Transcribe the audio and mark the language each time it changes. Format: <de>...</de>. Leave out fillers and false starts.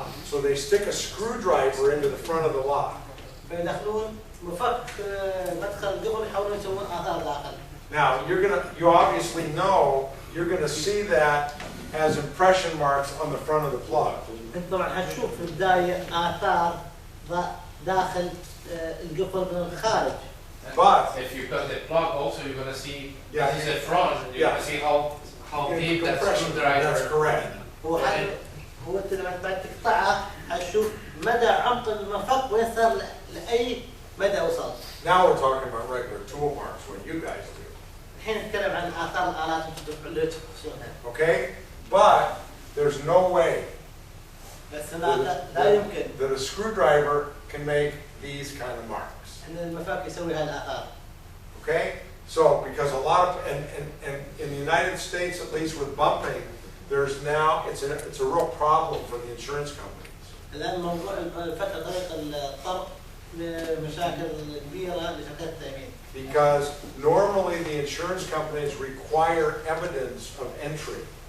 <en>So they stick a screwdriver into the front of the lock.</en> <ar>فيدخلون مفك مدخل قبل يحاولون يسوون آثار داخل.</ar> <en>Now you obviously know you're gonna see that as impression marks on the front of the plug.</en> <ar>أنت طبعا هتشوف في البداية آثار داخل القفل من الخارج.</ar> <en>But if you cut the plug, also you're gonna see yeah, this is the front. You're gonna see how deep that screwdriver. That's correct.</en> <ar>هو أنت لما بعد تقطعه هتشوف مدى عمق المفك وين صار لأي مدى وصل.</ar> <en>Now we're talking about regular tool marks, what you guys do.</en> <ar>الحين نتكلم عن آثار الآلات اللي تخصونها.</ar> <en>Okay, but there's no way</en> <ar>بس لا يمكن</ar> <en>that a screwdriver can make these kind of marks.</en> <ar>إن المفك يسوي هالآثار.</ar> <en>Okay, so because a lot of and in the United States, at least with bumping, there's now it's a real problem for the insurance companies.</en> <ar>الآن موضوع فتح طريق الطرق مشاكل كبيرة لشركات التأمين.</ar> <en>Because normally the insurance companies require evidence of entry.</en>